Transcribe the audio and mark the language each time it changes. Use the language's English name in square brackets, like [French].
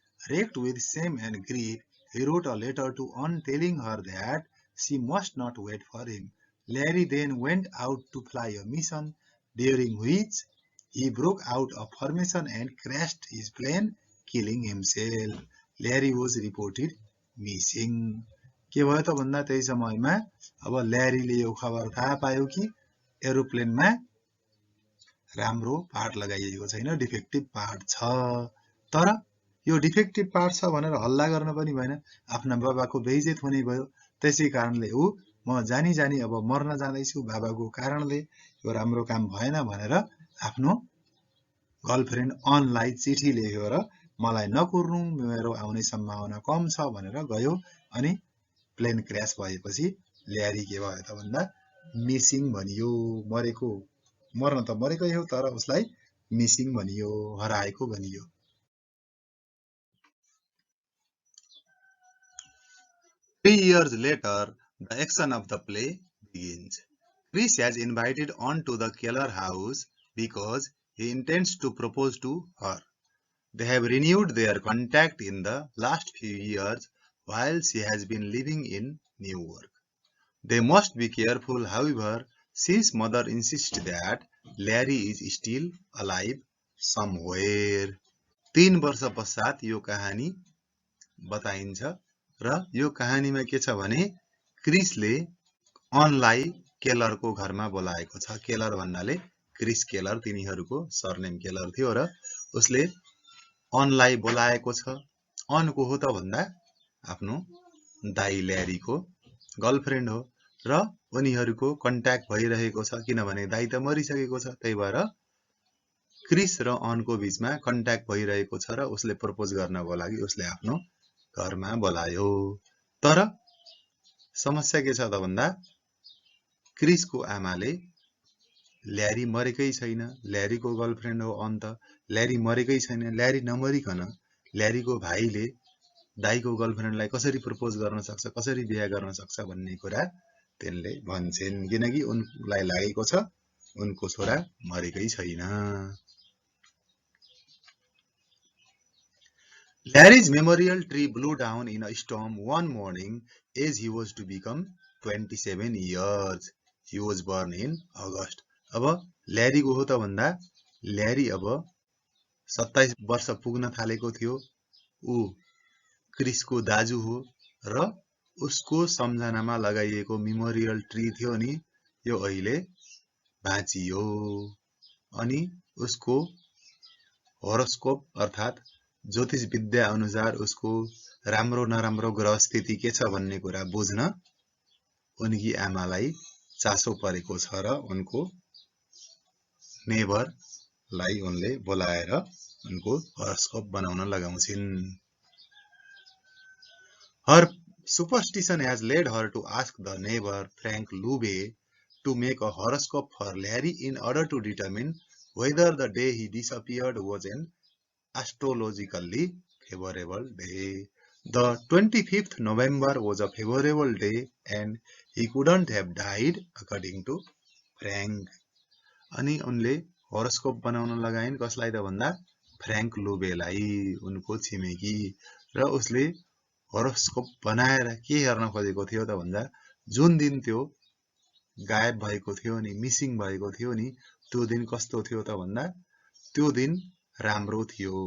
[English] Racked with shame and grief, he wrote a letter to Anne telling her that she must not wait for him. Larry then went out to fly a mission, during which he broke out of formation and crashed his plane, killing himself. Larry was reported missing. [Nepali] के भयो त भन्दा त्यही समयमा अब ल्यारीले यो खबर थाहा पायो कि एरोप्लेनमा राम्रो पार्ट लगाइएको छैन, डिफेक्टिभ पार्ट छ। तर यो डिफेक्टिभ पार्ट छ भनेर हल्ला गर्न पनि भएन, आफ्ना बाबाको बेइज्जत हुने भयो। त्यसै कारणले ऊ म जानी जानी अब मर्न जाँदैछु बाबाको कारणले, यो राम्रो काम भएन भनेर आफ्नो गर्लफ्रेन्ड अनलाई चिठी लेख्यो र मलाई नकुर्नु, मेरो आउने सम्भावना कम छ भनेर गयो। अनि प्लेन क्र्यास भएपछि ल्यारी के भयो त भन्दा मिसिङ भनियो। मर्न त मरेकै हो, तर उसलाई मिसिङ भनियो, हराएको भनियो। [English] 3 years later, the action of the play begins. Chris has invited Anne to the Keller house because he intends to propose to her. They have renewed their contact in the last few years while she has been living in New York. They must be careful, however, since mother insists that Larry is still alive somewhere. [Nepali] 3 वर्ष पश्चात यो कहानी बताइन्छ र यो कहानीमा के छ भने क्रिसले अनलाई केलरको घरमा बोलाएको छ। केलर भन्नाले क्रिस केलर, तिनीहरूको सरनेम केलर थियो र उसले अनलाई बोलाएको छ। अनको हो त भन्दा आफ्नो दाइ ल्यारीको गर्लफ्रेन्ड हो र उनीहरूको कन्ट्याक्ट भइरहेको छ, किनभने दाइ त मरिसकेको छ। त्यही भएर क्रिस र अनको बीचमा कन्ट्याक्ट भइरहेको छ र उसले प्रपोज गर्नको लागि उसले आफ्नो घरमा बोलायो। तर समस्या के छ त भन्दा क्रिसको आमाले ल्यारी मरेकै छैन, ल्यारीको गर्लफ्रेन्ड हो अन त, ल्यारी मरेकै छैन, ल्यारी नमरिकन ल्यारीको भाइले दाइको गर्लफ्रेन्डलाई कसरी प्रपोज गर्न सक्छ, कसरी बिहा गर्न सक्छ भन्ने कुरा तिनले भन्छन्, किनकि उनलाई लागेको छ उनको छोरा मरेकै छैन। [English] Larry's memorial tree blew down in a storm one morning as he was to become 27 years. He was born in August. [Nepali] अब ल्यारीको हो त भन्दा ल्यारी अब 27 वर्ष पुग्न थालेको थियो। ऊ क्रिसको दाजु हो र उसको सम्झनामा लगाइएको मेमोरियल ट्री थियो नि, यो अहिले भाँचियो। अनि उसको होरोस्कोप अर्थात् ज्योतिष विद्या अनुसार उसको राम्रो नराम्रो ग्रह स्थिति के छ भन्ने कुरा बुझ्न उनकी आमालाई चासो परेको छ र उनको नेबरलाई उनले बोलाएर उनको हरोस्कोप बनाउन लगाउँछिन्। [English] Her superstition has led her to ask the neighbor Frank Lube to make a horoscope for Larry in order to determine whether the day he disappeared was an astrologically favorable day. The 25th November was a favorable day and he couldn't have died according to Frank. [Nepali] अनि उनले horoscope बनाउन लगाइन् कसलाई त भन्दा Frank लुबेलाई, उनको छिमेकी। र उसले होरोस्कोप बनाएर के हेर्न खोजेको थियो त भन्दा जुन दिन त्यो गायब भएको थियो नि, मिसिङ भएको थियो नि, त्यो दिन कस्तो थियो त भन्दा त्यो दिन राम्रो थियो।